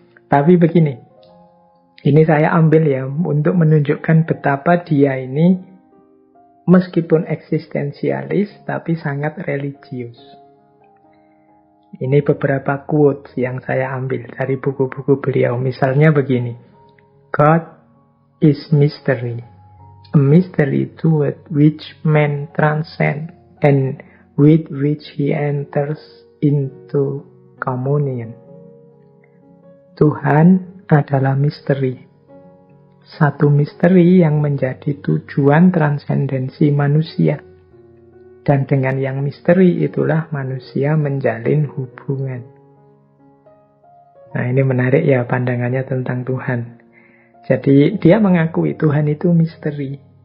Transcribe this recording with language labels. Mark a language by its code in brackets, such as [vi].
[id] Tapi begini, ini saya ambil untuk menunjukkan betapa dia ini meskipun eksistensialis tapi sangat religius. Ini beberapa quotes yang saya ambil dari buku-buku beliau. Misalnya begini. [en] God is mystery. A mystery to which man transcends and with which he enters into communion. [id] Tuhan adalah misteri. Satu misteri yang menjadi tujuan transendensi manusia. Dan dengan yang misteri itulah manusia menjalin hubungan. Nah, ini menarik pandangannya tentang Tuhan. Jadi dia mengakui Tuhan itu misteri.